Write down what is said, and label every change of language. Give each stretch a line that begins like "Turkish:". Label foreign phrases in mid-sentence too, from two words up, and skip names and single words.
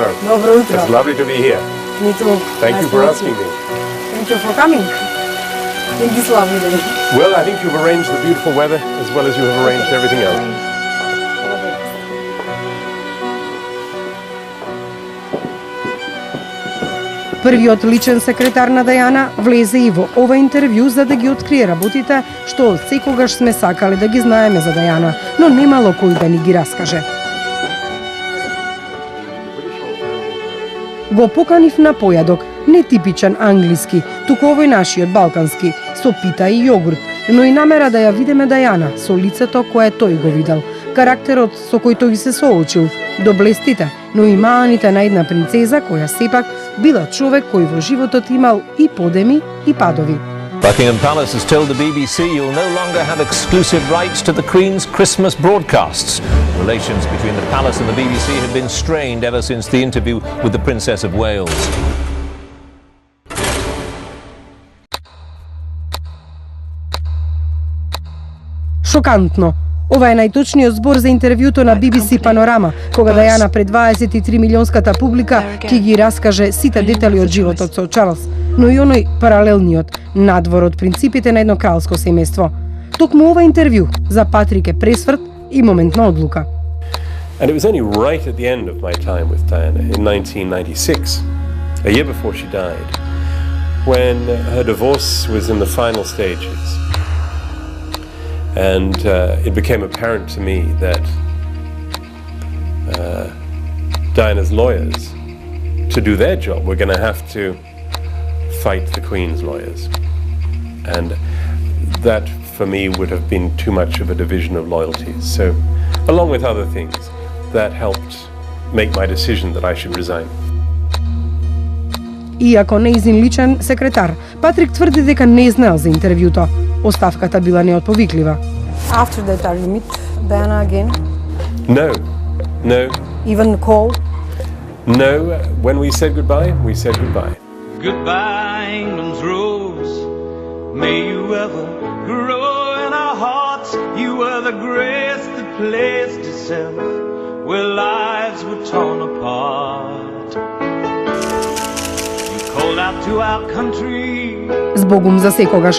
Macedonian: Добро утро.
English: It's lovely to be here. Me too. Thank you for asking me. Thank you for coming. In this lovely day. Well, I think you've arranged the beautiful weather as well as you have arranged everything else.
Macedonian: Првиот личен секретар на Дајана влезе и во ова интервју за да ги открие работите што од секогаш сме сакале да ги знаеме за Дајана, но немало кој да ни ги раскаже. Го поканив на појадок, не типичен англиски, туку овој нашиот балкански, со пита и јогурт, но и намера да ја видиме Дајана со лицето кое тој го видел, карактерот со кој тој се соочил, до блестите, но и маните на една принцеза која сепак била човек кој во животот имал и подеми и падови.
English: Buckingham Palace has told the BBC you'll no longer have exclusive rights to the Queen's Christmas broadcasts. Relations between the Palace and the BBC have been strained ever since the interview with the Princess of Wales.
Macedonian: Шокантно. Ова е најточниот збор за интервјуто на BBC Панорама, кога Дајана пред 23 милионската публика ќе ги раскаже сите детали од животот со Чарлс, но и оној паралелниот, надвор од принципите на едно кралско семејство. Токму ова интервју за Патрик е пресврт и момент на одлука.
English: And it was only right at the end of my time with Diana in 1996, a year before she died, when her divorce was in the final stages. And it became apparent to me that Diana's lawyers, to do their job, were going to have to fight the Queen's lawyers. And that, for me, would have been too much of a division of loyalties. So, along with other things, that helped make my decision that I should resign.
Macedonian: Иако неизин личен секретар, Патрик тврди дека не знаел за интервјуто. Оставката била неотповиклива.
English: After that, are you meet Diana again? No. Even call? No. When we said goodbye, we said goodbye. Goodbye, England's rose. May you ever grow in our hearts. You were the grace that placed itself where lives were torn apart. You called out to our country.
Macedonian: Збогум за секогаш.